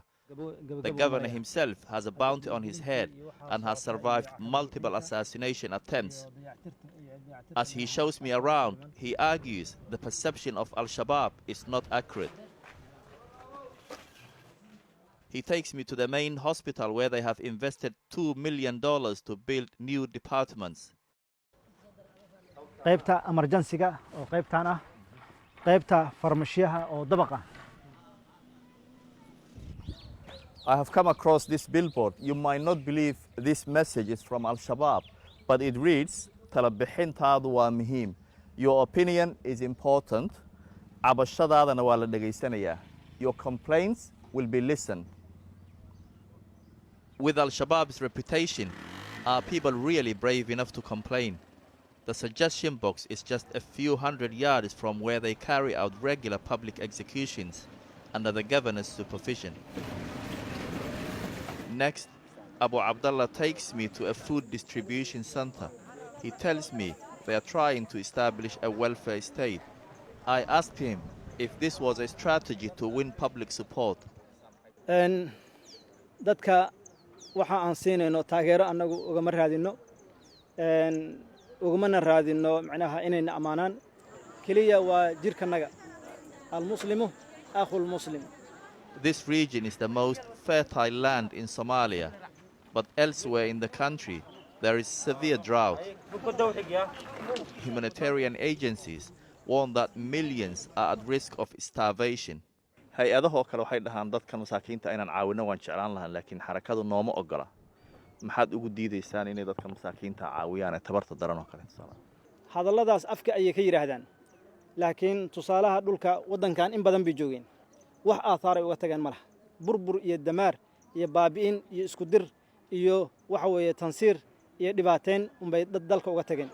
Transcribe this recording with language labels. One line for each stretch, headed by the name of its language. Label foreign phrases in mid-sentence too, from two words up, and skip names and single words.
English: The governor himself has a bounty on his head and has survived multiple assassination attempts. As he shows me around, he argues the perception of Al-Shabaab is not accurate. He takes me to the main hospital where they have invested $2 million to build new departments.
Somali: qaybta emergency-ga oo qaybtan ah qaybta farmashiyaha oo dabaqa.
English: I have come across this billboard. You might not believe this message is from Al-Shabaab, but it reads,
Somali: Talabixintaadu waa muhiim.
English: Your opinion is important.
Somali: Cabashadaadana waa la dhagaysanayaa.
English: Your complaints will be listened. With Al-Shabaab's reputation, are people really brave enough to complain? The suggestion box is just a few hundred yards from where they carry out regular public executions under the governor's supervision. Next, Abu Abdullah takes me to a food distribution center. He tells me they are trying to establish a welfare state. I asked him if this was a strategy to win public support.
Somali: Dadka waxa aan siinayno taageero annagu ugama raadino ugumana raadino macnaha inayna amaanaan kaliya waa jirkanaga
Arabic: al-muslimu akhul muslim.
English: This region is the most fertile land in Somalia, but elsewhere in the country there is severe drought. Humanitarian agencies warn that millions are at risk of starvation.
Somali: hay-adahoo kale waxay dhahaan dadka masaakiinta inaan caawino waan jeclaan lahaa laakiin xarakadu nooma ogola. maxaad ugu diidaysaan inay dadka masaakiinta caawiyaan ee tabarta daran oo kale? hadalladaas afka ayay ka yiraahdaan laakiin tusaalaha dhulka wadankan in badan bay joogeen wax aathar ay uga tageen malaha burbur iyo damaar iyo baabi'in iyo isku dir iyo waxa weeye tansiir iyo dhibaateen unbay dalka uga tageen.